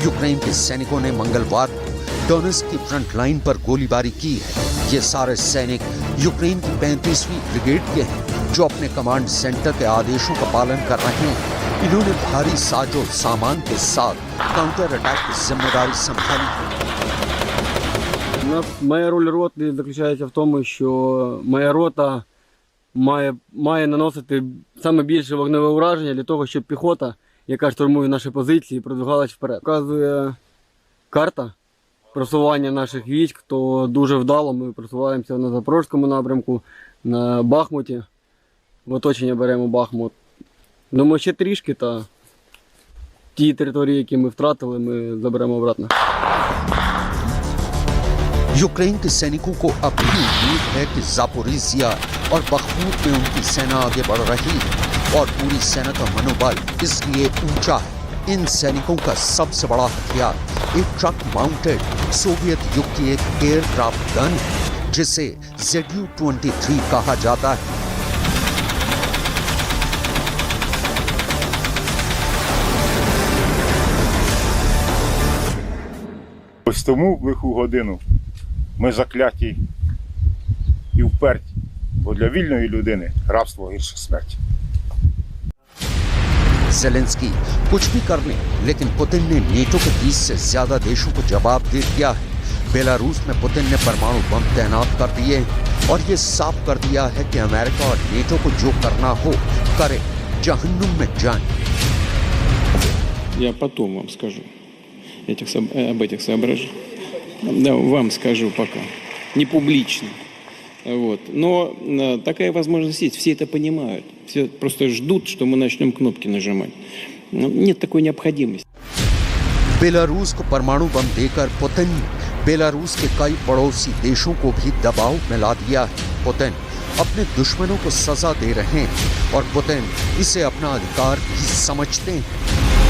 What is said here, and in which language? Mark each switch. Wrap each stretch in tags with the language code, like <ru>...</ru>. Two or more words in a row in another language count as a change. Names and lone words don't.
<hi>यूक्रेन के सैनिकों ने मंगलवार को डोनेट्स्क की</hi> <en>front line</en> <hi>पर गोलीबारी की है। ये सारे सैनिक यूक्रेन की 35वीं ब्रिगेड के हैं, जो अपने</hi> <en>command center</en> <hi>के आदेशों का पालन कर रहे हैं। इन्होंने भारी साजो सामान के साथ</hi> <en>counter attack</en> <hi>की जिम्मेदारी संभाली।</hi> <uk>Моя роль роти заключається в тому, що моя рота має наносити саме більше вогневе ураження для того, щоб піхота, яка штурмує наші позиції, продвигалась вперед. Показує карта просування наших військ, то дуже вдало ми просуваємося на Запорізькому напрямку, на Бахмуті. В оточення беремо Бахмут. Думаю, ще трішки, та ті території, які ми втратили, ми заберемо обратно.</uk> <hi>यूक्रेन के सैनिकों को अब भी उम्मीद है कि जापोरिजिया और बखमूत में उनकी सेना आगे बढ़ रही है और पूरी सेना का मनोबल इसलिए ऊंचा है। इन सैनिकों का सबसे बड़ा हथियार एक</hi> <en>truck mounted</en> <hi>सोवियत युग की एक</hi> <en>aircraft gun</en> <hi>है, जिसे ZU-23 कहा जाता है।</hi> <uk>Ось тому в лиху годину ми закляті і вперті, бо для вільної людини рабство гірше смерті.</uk> <hi>ज़ेलेंस्की कुछ भी कर लें, लेकिन पुतिन ने नेटो के 20 से ज्यादा देशों को जवाब दे दिया है। बेलारूस में पुतिन ने परमाणु बम तैनात कर दिए हैं और ये साफ कर दिया है कि अमेरिका और नेटो को जो करना हो करे, जहन्नुम में जाएं।</hi> <ru>Я потом вам скажу об этих соображениях. Да, вам скажу пока. Не публично. Вот. Но такая возможность есть. Все это понимают. Все просто ждут, что мы начнем кнопки нажимать. Нет такой необходимости.</ru> <hi>बेलारूस को परमाणु बम देकर पुतिन ने बेलारूस के कई पड़ोसी देशों को भी दबाव में ला दिया है। पुतिन अपने दुश्मनों को सजा दे रहे हैं और पुतिन इसे अपना अधिकार भी समझते हैं।</hi>